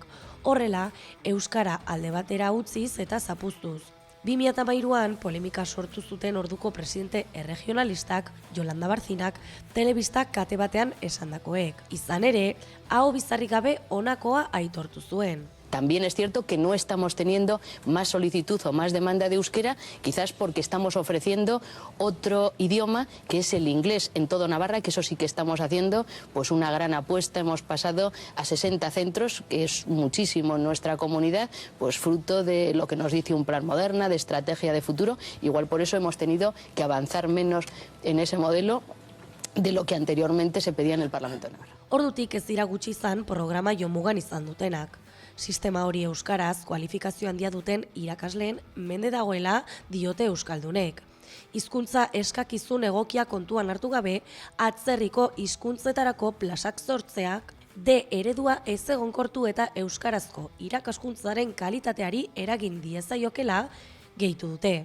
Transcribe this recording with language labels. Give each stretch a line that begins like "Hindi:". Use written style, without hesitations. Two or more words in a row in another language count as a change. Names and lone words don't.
Basque: Horrela, euskara alde batera utziz eta zapuztuz. 2013an polemika sortu zuten orduko presidente erregionalistak, Yolanda Barzinak, telebistak kate batean esandakoek. Izan ere, aho bizarrik gabe honakoa aitortu zuen.
Spanish: También es cierto que no estamos teniendo más solicitud o más demanda de euskera, quizás porque estamos ofreciendo otro idioma que es el inglés en todo Navarra, que eso sí que estamos haciendo pues una gran apuesta. Hemos pasado a 60 centros, que es muchísimo en nuestra comunidad, pues fruto de lo que nos dice un plan Moderna, de estrategia de futuro. Igual por eso hemos tenido que avanzar menos en ese modelo de lo que anteriormente se pedía en el Parlamento de Navarra.
Basque: Ordutik ez dira gutxi izan programa jomugan izan dutenak. Sistema hori euskaraz kualifikazio handia duten irakasleen mende dagoela diote euskaldunek. Hizkuntza eskakizun egokia kontuan hartu gabe, atzerriko hizkuntzetarako plazak sortzeak D eredua ez egonkortu eta euskarazko irakaskuntzaren kalitateari eragin diezaiokela gehitu dute.